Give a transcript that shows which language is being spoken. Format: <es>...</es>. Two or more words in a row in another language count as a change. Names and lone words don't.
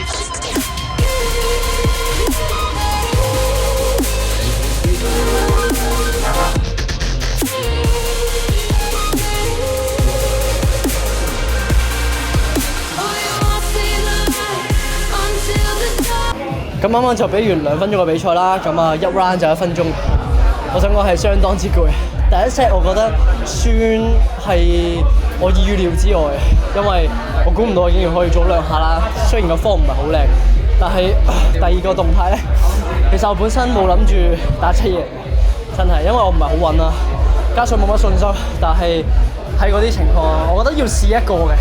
<en>Oh, you won't see the light until the dawn.</en> <yue>咁啱啱就比完2分鐘嘅比賽啦，咁啊一 round 就1分鐘，我想講係相當之攰。第一 set 我覺得算係我意料之外，因為我估唔到我竟然可以做2下啦。雖然個方唔係好靚，但係第二個動態咧，其實我本身冇諗住打7贏，真係因為我唔係好穩啦，加上冇乜信心，但係喺嗰啲情況，我覺得要試一個嘅。</yue>